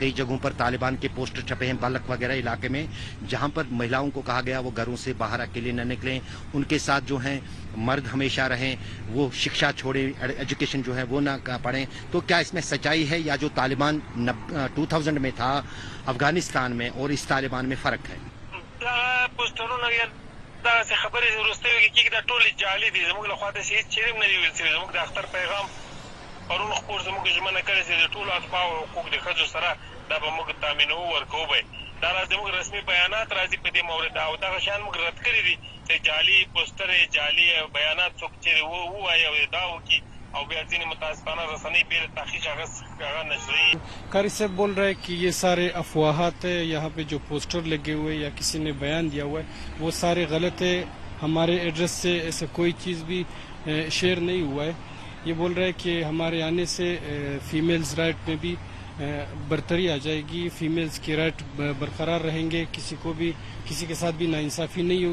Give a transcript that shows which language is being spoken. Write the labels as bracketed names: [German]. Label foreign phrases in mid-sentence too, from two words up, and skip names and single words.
[Hindi] कई जगहों पर तालिबान के पोस्टर छपे हैं बालक वगैरह इलाके में, जहां पर महिलाओं को कहा गया वो घरों से बाहर अकेले न निकलें, उनके साथ जो हैं मर्द हमेशा रहें, वो शिक्षा छोड़े, एजुकेशन जो है वो ना पढ़ें। तो क्या इसमें सच्चाई है या जो तालिबान 2000 में था अफगानिस्तान में और इस तालिबान में फर्क है? [Pashto] دا څه خبرې وروستیو کې دا ټول جعلي دي زموږ له خوا د هیڅ چیرې نه دی ویل شوی. زموږ د اختر پیغام پرون خپور زموږ ژمنه کړې چې د ټولو اتباع او حقوق د ښځو سره دا به موږ تامینوو ورکوو به. دا زموږ رسمي بیانات راځي په دې مورد او دغه شیان موږ رد کړي دي چې جعلي پوسټر جعلي بیانات څوک چې ووایي او دا وکړي او بیا ځینې متاسفانه رسنۍ بې له تحقیق هغه نشري. [Hindi] कारी साहब बोल रहे हैं कि ये सारे अफवाहात है, यहाँ पे जो पोस्टर लगे हुए या किसी ने बयान दिया हुआ है वो सारे गलत है। हमारे एड्रेस से ऐसा कोई चीज़ भी शेयर नहीं हुआ है। ये बोल रहे हैं कि हमारे आने से [English] females right [Hindi] में भी बरतरी आ जाएगी, फीमेल्स के राइट बरकरार रहेंगे, किसी को भी किसी के साथ भी नाइंसाफी नहीं होगी।